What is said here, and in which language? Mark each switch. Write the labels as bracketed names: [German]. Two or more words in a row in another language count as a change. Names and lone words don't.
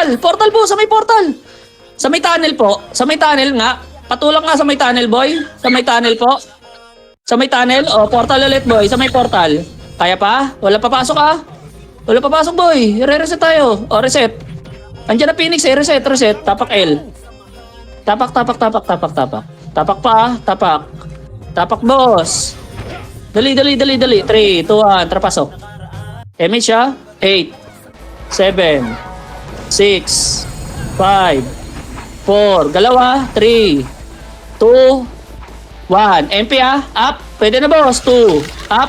[Filipino] Portal po, sa may portal. Sa may tunnel po. Sa may tunnel nga. Patulak nga sa may tunnel boy. Sa may tunnel po. Sa may tunnel. O, portal ulit boy. Sa may portal. Kaya pa? Wala papasok ha? Wala papasok boy. Re-reset tayo. O, reset. Andiyan na Phoenix eh. Reset, reset. Tapak L. Tapak, tapak, tapak, tapak, tapak. Tapak pa, tapak. Tapak boss. Dali, dali, dali, dali. 3, 2, 1. Trapasok. MH ha? 8, 7, 6, 5, 4. Galawa. 3, 2, 1. MP ha? Up. Pwede na boss. 2. Up.